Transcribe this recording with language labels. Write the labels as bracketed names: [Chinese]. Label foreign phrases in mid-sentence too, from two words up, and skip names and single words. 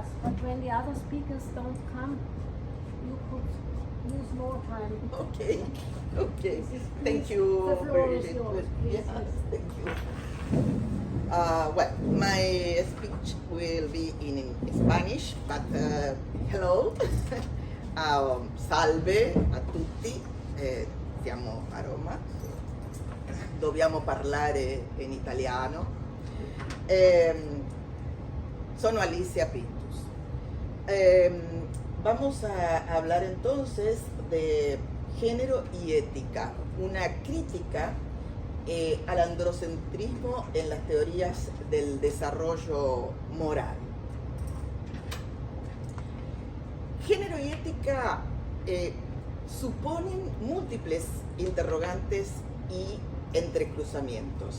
[English] But when the other speakers don't come, you could use more time. Okay. Okay. This is- Thank you. The floor is very yours, good. please. Yes, thank you. Well, my speech will be in Spanish, but hello, [Italian] salve a tutti, siamo a Roma, dobbiamo parlare in italiano. Sono Alicia Pintus. [Spanish] Vamos a hablar entonces de género y ética, una crítica al androcentrismo en las teorías del desarrollo moral. Género y ética suponen múltiples interrogantes y entrecruzamientos.